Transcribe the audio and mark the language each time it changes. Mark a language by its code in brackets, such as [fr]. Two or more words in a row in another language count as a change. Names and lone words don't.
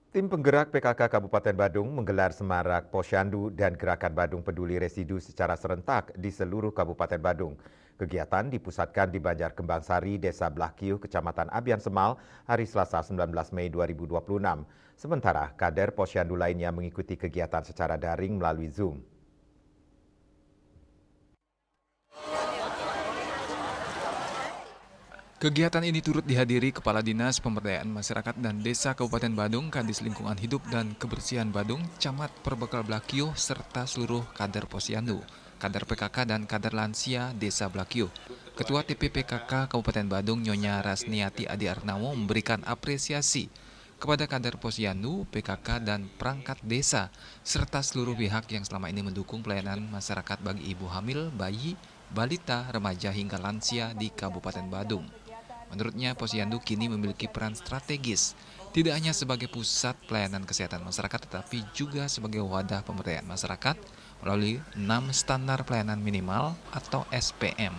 [id] Tim penggerak PKK Kabupaten Badung menggelar semarak Posyandu dan Gerakan Badung Peduli Residu secara serentak di seluruh Kabupaten Badung. Kegiatan dipusatkan di Banjar Kembang Sari, Desa Blakiyuh, Kecamatan Abian Semal, hari Selasa 19 Mei 2026. Sementara kader Posyandu lainnya mengikuti kegiatan secara daring melalui Zoom. Kegiatan ini turut dihadiri Kepala Dinas Pemberdayaan Masyarakat dan Desa Kabupaten Badung, Kadis Lingkungan Hidup dan Kebersihan Badung, Camat Perbekal Blakiyuh, serta seluruh kader Posyandu, kader PKK dan kader lansia Desa Blakiyuh. Ketua TPPKK Kabupaten Badung, Nyonya Rasniati Adi Arnawo, memberikan apresiasi kepada kader Posyandu, PKK, dan perangkat desa, serta seluruh pihak yang selama ini mendukung pelayanan masyarakat bagi ibu hamil, bayi, balita, remaja, hingga lansia di Kabupaten Badung. Menurutnya, Posyandu kini memiliki peran strategis, tidak hanya sebagai pusat pelayanan kesehatan masyarakat, tetapi juga sebagai wadah pemberdayaan masyarakat melalui 6 standar pelayanan minimal atau SPM.